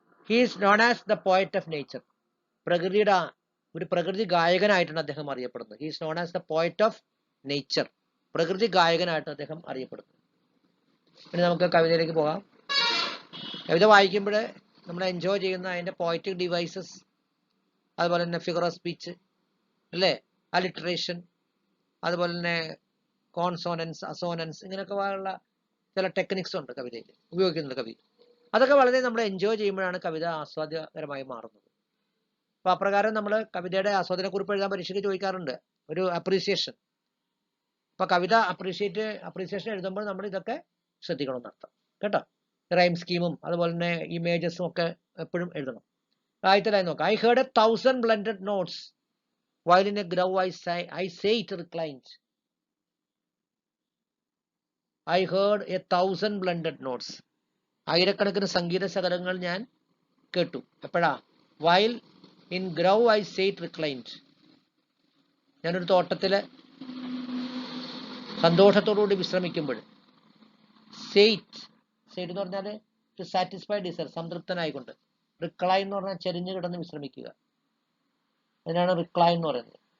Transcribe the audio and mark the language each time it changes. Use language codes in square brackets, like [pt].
[en] He is known as the poet of nature. [ml] പ്രകൃതിയുടെ ഒരു പ്രകൃതി ഗായകനായിട്ടാണ് അദ്ദേഹം അറിയപ്പെടുന്നത്. [en] He is known as the poet of nature. [ml] പ്രകൃതി ഗായകനായിട്ട് അദ്ദേഹം അറിയപ്പെടുന്നു. ഇനി നമുക്ക് കവിതയിലേക്ക് പോകാം. കവിത വായിക്കുമ്പോൾ നമ്മൾ എൻജോയ് ചെയ്യുന്ന അതിന്റെ പോയറ്റിക് ഡിവൈസസ്, അതുപോലെ തന്നെ ഫിഗർ ഓഫ് സ്പീച്ച്, അല്ലേ, അലിട്രേഷൻ, അതുപോലെ തന്നെ കോൺസോണൻസ്, അസോണൻസ്, ഇങ്ങനെയൊക്കെ ഉള്ള ചില ടെക്നിക്സ് ഉണ്ട് കവിതയിൽ ഉപയോഗിക്കുന്നുണ്ട് കവി. അതൊക്കെ വളരെ നമ്മൾ എൻജോയ് ചെയ്യുമ്പോഴാണ് കവിത ആസ്വാദ്യകരമായി മാറുന്നത്. അപ്പൊ അപ്രകാരം നമ്മൾ കവിതയുടെ ആസ്വാദനക്കുറിപ്പ് എഴുതാൻ പരീക്ഷയ്ക്ക് ചോദിക്കാറുണ്ട്. ഒരു അപ്രീസിയേഷൻ, അപ്പൊ കവിത അപ്രീസിയേഷൻ എഴുതുമ്പോൾ നമ്മൾ ഇതൊക്കെ ശ്രദ്ധിക്കണം എന്നർത്ഥം കേട്ടോ. റൈം സ്കീമും അതുപോലെ തന്നെ ഇമേജസും ഒക്കെ എപ്പോഴും എഴുതണം. ആദ്യത്തെ ലൈൻ നോക്കാം. [en] I heard 1,000 blended notes while in a grove I say it reclined. I heard 1,000 blended notes. [ml] ആയിരക്കണക്കിന് സംഗീത ശകലങ്ങൾ ഞാൻ കേട്ടു. എപ്പോഴാ? [en] while in grove I say it reclined. [ml] ഞാനൊരു തോട്ടത്തില് സന്തോഷത്തോടുകൂടി വിശ്രമിക്കുമ്പോൾ. സെയ്റ്റ് എന്ന് പറഞ്ഞാൽ [en] to satisfy desire, [ml] സംതൃപ്തനായിക്കൊണ്ട്. റിക്ലൈൻ എന്ന് പറഞ്ഞാൽ ചെരിഞ്ഞു കിടന്ന് വിശ്രമിക്കുക. അതിനാണ് റിക്ലൈൻ എന്ന് പറയുന്നത്.